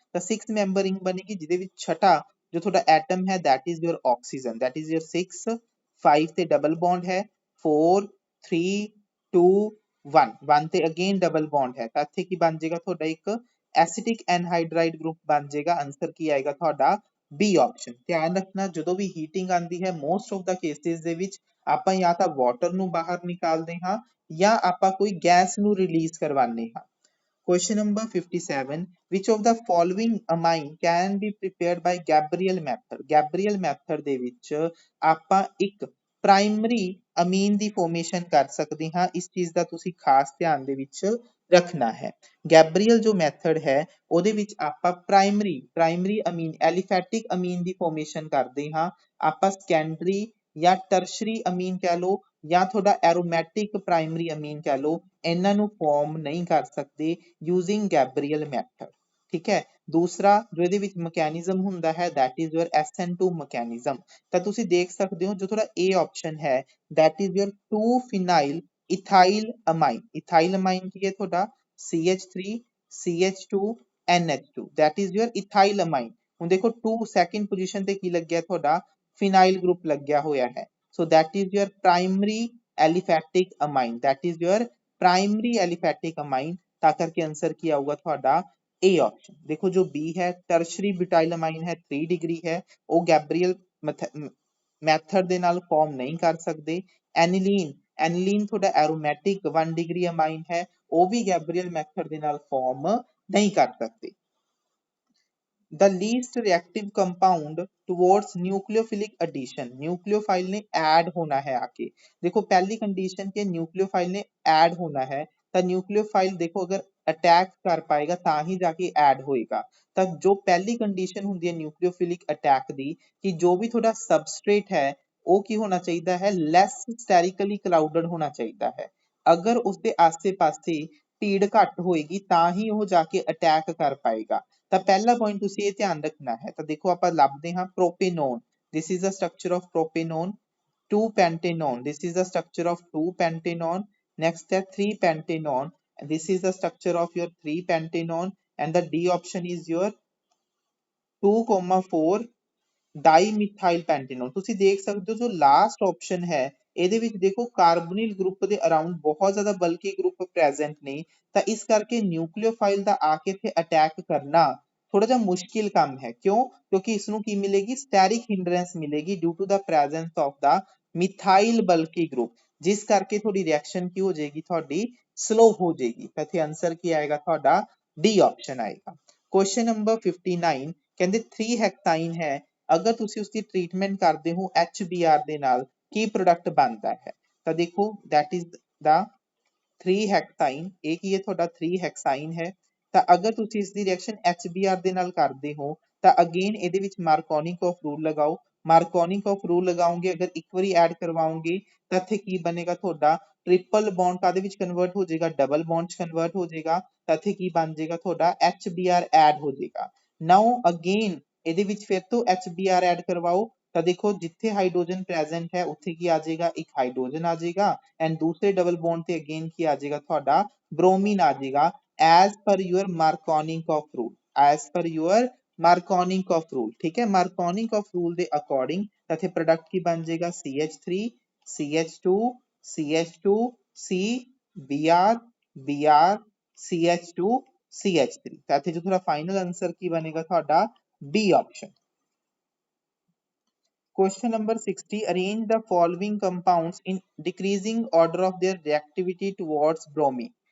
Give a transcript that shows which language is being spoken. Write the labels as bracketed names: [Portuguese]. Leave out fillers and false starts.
[Punjabi] ਤਾਂ 6 member ring ਬਣੇਗੀ ਜਿਹਦੇ ਵਿੱਚ ਛਟਾ ਜੋ ਤੁਹਾਡਾ ਐਟਮ ਹੈ [English] that is your oxygen, that is your [Punjabi] 6 5 ਤੇ ਡਬਲ ਬੌਂਡ ਹੈ 4 3 2 1 ਤੇ ਅਗੇਨ ਡਬਲ ਬੌਂਡ ਹੈ ਤਾਂ ਇੱਥੇ ਕੀ ਬਣ ਜਾਏਗਾ ਤੁਹਾਡਾ ਇੱਕ ਐਸਿਟਿਕ ਐਨਹਾਈਡਰਾਈਡ ਗਰੁੱਪ ਬਣ ਜਾਏਗਾ। ਆਨਸਰ ਕੀ ਆਏਗਾ ਤੁਹਾਡਾ ਬੀ ਆਪਸ਼ਨ। ਧਿਆਨ ਰੱਖਣਾ ਜਦੋਂ ਵੀ ਹੀਟਿੰਗ ਆਂਦੀ ਹੈ ਮੋਸਟ ਆਫ ਦਾ ਕੇਸਿਸ ਦੇ ਵਿੱਚ ਆਪਾਂ ਜਾਂ ਤਾਂ ਵਾਟਰ ਨੂੰ ਬਾਹਰ ਨਿਕਾਲਦੇ ਹਾਂ ਜਾਂ ਆਪਾਂ ਕੋਈ ਗੈਸ ਨੂੰ ਰਿਲੀਜ਼ ਕਰਵਾਉਂਦੇ ਹਾਂ। [English] Question number 57, which of the following amine can be prepared by Gabriel method? [Punjabi] Gabriel method ਦੇ ਵਿੱਚ ਆਪਾਂ ਇੱਕ ਪ੍ਰਾਇਮਰੀ ਅਮੀਨ ਦੀ ਫਾਰਮੇਸ਼ਨ ਕਰ ਸਕਦੇ ਹਾਂ, ਇਸ ਚੀਜ਼ ਦਾ ਤੁਸੀਂ ਖਾਸ ਧਿਆਨ ਦੇ ਵਿੱਚ ਰੱਖਣਾ ਹੈ। ਗੈਬਰੀਅਲ ਜੋ ਮੈਥਡ ਹੈ ਉਹਦੇ ਵਿੱਚ ਆਪਾਂ ਪ੍ਰਾਇਮਰੀ ਅਮੀਨ ਐਲੀਫੈਟਿਕ ਅਮੀਨ ਦੀ ਫਾਰਮੇਸ਼ਨ ਕਰਦੇ ਹਾਂ। ਆਪਾਂ ਸੈਕੰਡਰੀ ਜਾਂ ਟਰਸ਼ਰੀ ਅਮੀਨ ਕਹਿ ਲਓ ਜਾਂ ਤੁਹਾਡਾ ਐਰੋਮੈਟਿਕ ਪ੍ਰਾਇਮਰੀ ਅਮੀਨ ਕਹਿ ਲਓ, ਇਹਨਾਂ ਨੂੰ ਫਾਰਮ ਨਹੀਂ ਕਰ ਸਕਦੇ ਯੂਜ਼ਿੰਗ ਗੈਬਰੀਅਲ ਮੈਥਡ। ਠੀਕ ਹੈ। ਦੂਸਰਾ ਜੋ ਇਹਦੇ ਵਿੱਚ ਮਕੈਨਿਜ਼ਮ ਹੁੰਦਾ ਹੈ [English] that is your [Punjabi] SN2 mechanism. ਤਾਂ ਤੁਸੀਂ ਦੇਖ ਸਕਦੇ ਹੋ ਜੋ ਤੁਹਾਡਾ A ਆਪਸ਼ਨ ਹੈ [English] that is your 2 phenyl ethyl amine। [Punjabi] ethyl amine ਕੀ ਹੈ ਤੁਹਾਡਾ CH3 CH2 NH2 [English] that is your ethyl amine। [Punjabi] ਹੁਣ ਦੇਖੋ 2 ਸੈਕਿੰਡ ਪੋਜੀਸ਼ਨ ਤੇ ਕੀ ਲੱਗਿਆ ਤੁਹਾਡਾ ਫਿਨਾਈਲ ਗਰੁੱਪ ਲੱਗਿਆ ਹੋਇਆ ਹੈ। [English] So that is your primary aliphatic amine, that is your primary aliphatic amine। [Punjabi] ਤਾਂ ਕਰਕੇ ਆਨਸਰ ਕੀ ਆਊਗਾ ਤੁਹਾਡਾ A ਆਪਸ਼ਨ। ਦੇਖੋ ਜੋ B ਹੈ ਟਰਸ਼ਰੀ ਬਿਊਟਾਈਲ ਅਮਾਈਨ ਹੈ 3 ਡਿਗਰੀ ਹੈ, ਉਹ ਗੈਬਰੀਅਲ ਮੈਥਡ ਦੇ ਨਾਲ ਫਾਰਮ ਨਹੀਂ ਕਰ ਸਕਦੇ। ਐਨਿਲੀਨ ਤੁਹਾਡਾ ਐਰੋਮੈਟਿਕ 1 ਡਿਗਰੀ ਅਮਾਈਨ ਹੈ, ਉਹ ਵੀ ਗੈਬਰੀਅਲ ਮੈਥਡ ਦੇ ਨਾਲ ਫਾਰਮ ਨਹੀਂ ਕਰ ਸਕਦੇ। [English] The least reactive compound towards nucleophilic addition, [Punjabi] nucleophile ने ऐड होना है आके। [Hindi] देखो पहली कंडीशन के न्यूक्लियोफाइल ने ऐड होना है तो न्यूक्लियोफाइल देखो अगर अटैक कर पाएगा [Punjabi] ਤਾਂ ਹੀ [Hindi] जाके ऐड होएगा। [Punjabi] ਤਾਂ [Hindi] जो पहली कंडीशन [Punjabi] ਹੁੰਦੀ ਹੈ न्यूक्लियोफिलिक अटैक ਦੀ [Hindi] कि जो भी थोड़ा सबस्ट्रेट है [Punjabi] ਉਹ ਕੀ ਹੋਣਾ ਚਾਹੀਦਾ ਹੈ ਲੈਸ ਸਟੈਰਿਕਲੀ ਕਲਾਉਡਡ ਹੋਣਾ ਚਾਹੀਦਾ ਹੈ। ਅਗਰ ਉਸਦੇ ਆਸੇ-ਪਾਸੇ ਭੀੜ ਘੱਟ ਹੋਏਗੀ ਤਾਂ ਹੀ ਉਹ ਜਾ ਕੇ ਅਟੈਕ ਕਰ ਪਾਏਗਾ। ਤਾਂ ਪਹਿਲਾ ਪੁਆਇੰਟ ਤੁਸੀਂ ਇਹ ਧਿਆਨ ਰੱਖਣਾ ਹੈ। ਤਾਂ ਦੇਖੋ ਆਪਾਂ ਲੱਭਦੇ ਹਾਂ ਪ੍ਰੋਪੇਨੋਨ, [English] this is the structure of propanone। 2 pentanone, this is the structure of 2 pentanone। next है 3 pentanone, this is the structure of your 3 pentanone and the D option is your 2,4 dimethyl pentanone. [Punjabi] ਤੁਸੀਂ ਦੇਖ ਸਕਦੇ ਹੋ ਜੋ ਲਾਸਟ ਆਪਸ਼ਨ ਹੈ ਇਹਦੇ ਵਿੱਚ ਦੇਖੋ ਕਾਰਬੋਨਿਲ ਗਰੁੱਪ ਦੇ ਅਰਾਊਂਡ ਬਹੁਤ ਜ਼ਿਆਦਾ ਬਲਕੀ ਗਰੁੱਪ ਪ੍ਰੈਜ਼ੈਂਟ ਨੇ, ਤਾਂ ਇਸ ਕਰਕੇ ਨਿਊਕਲੀਓਫਾਈਲ ਦਾ ਆ ਕੇ ਇੱਥੇ ਅਟੈਕ ਕਰਨਾ ਥੋੜਾ ਜਿਹਾ ਮੁਸ਼ਕਿਲ ਕੰਮ ਹੈ। ਕਿਉਂ? ਕਿਉਂਕਿ ਇਸ ਨੂੰ ਕੀ ਮਿਲੇਗੀ ਸਟੈਰਿਕ ਹਿੰਡਰੈਂਸ ਮਿਲੇਗੀ due to ਦਾ presence of ਦਾ methyl ਬਲਕੀ group, ਜਿਸ ਕਰਕੇ ਤੁਹਾਡੀ ਰਿਐਕਸ਼ਨ ਕੀ ਹੋ ਜਾਏਗੀ ਤੁਹਾਡੀ ਸਲੋ ਹੋ ਜਾਏਗੀ। ਤਾਂ ਇੱਥੇ ਆਨਸਰ ਕੀ ਆਏਗਾ ਤੁਹਾਡਾ ਡੀ ਆਪਸ਼ਨ ਆਏਗਾ। ਕੁਐਸਚਨ ਨੰਬਰ 59 ਕਹਿੰਦੇ 3 ਹੈਕਸਾਈਨ ਹੈ, ਅਗਰ ਤੁਸੀਂ ਉਸਦੀ ਟ੍ਰੀਟਮੈਂਟ ਕਰਦੇ ਹੋ HBr ਦੇ ਨਾਲ ਕੀ ਪ੍ਰੋਡਕਟ ਬਣਦਾ ਹੈ। ਤਾਂ ਦੇਖੋ [English] that is the [Punjabi] 3 ਹੈਕਸਾਈਨ, ਇਹ ਕੀ ਹੈ ਤੁਹਾਡਾ 3 ਹੈਕਸਾਈਨ ਹੈ। ਤਾਂ ਅਗਰ ਤੁਸੀਂ ਇਸ ਦੀ ਰਿਐਕਸ਼ਨ HBr ਦੇ ਨਾਲ ਕਰਦੇ ਹੋ ਤਾਂ ਅਗੇਨ ਇਹਦੇ ਵਿੱਚ ਮਾਰਕੋਨਿਕ ਆਫ ਰੂਲ ਲਗਾਓ। ਮਾਰਕੋਨਿਕ ਆਫ ਰੂਲ ਲਗਾਓਗੇ ਅਗਰ ਇੱਕ ਵਾਰੀ ਐਡ ਕਰਵਾਓਗੇ ਤਾਂ ਇੱਥੇ ਕੀ ਬਣੇਗਾ ਤੁਹਾਡਾ triple bond Kade which convert हो जाएगा डबल बॉन्ड च कन्वर्ट हो जाएगा। तो इत्थे की बन जाएगा ਤੁਹਾਡਾ HBr ऐड हो जाएगा। ਨਾਓ ਅਗੇਨ ਇਹਦੇ ਵਿੱਚ ਫਿਰ ਤੋਂ HBr ਐਡ ਕਰਵਾਓ ਤਾਂ ਦੇਖੋ ਜਿੱਥੇ ਹਾਈਡਰੋਜਨ ਪ੍ਰੈਜ਼ੈਂਟ ਹੈ ਉੱਥੇ ਕੀ ਆ ਜਾਏਗਾ, ਇੱਕ ਹਾਈਡਰੋਜਨ ਆ ਜਾਏਗਾ ਐਂਡ ਦੂਸਰੇ ਡਬਲ ਬੌਂਡ ਤੇ ਅਗੇਨ ਕੀ ਆ ਜਾਏਗਾ ਤੁਹਾਡਾ ਬ੍ਰੋਮੀਨ ਆ ਜਾਏਗਾ as per your ਮਾਰਕੋਨਿਕ of rule, as per your ਮਾਰਕੋਨਿਕ of rule. ਠੀਕ ਹੈ, ਮਾਰਕੋਨਿਕ ਆਫ ਰੂਲ ਦੇ ਅਕੋਰਡਿੰਗ ਤਾਂ ਇੱਥੇ ਪ੍ਰੋਡਕਟ ਕੀ ਬਣ ਜਾਏਗਾ CH3 CH2 CH2 C Br Br CH2 CH3 ਤਾਂ ਇੱਥੇ ਜੋ ਤੁਹਾਡਾ ਫਾਈਨਲ ਆਂਸਰ ਕੀ ਬਣੇਗਾ ਤੁਹਾਡਾ B option. [English] Question number 60. Arrange the following compounds in decreasing order of their reactivity towards bromine.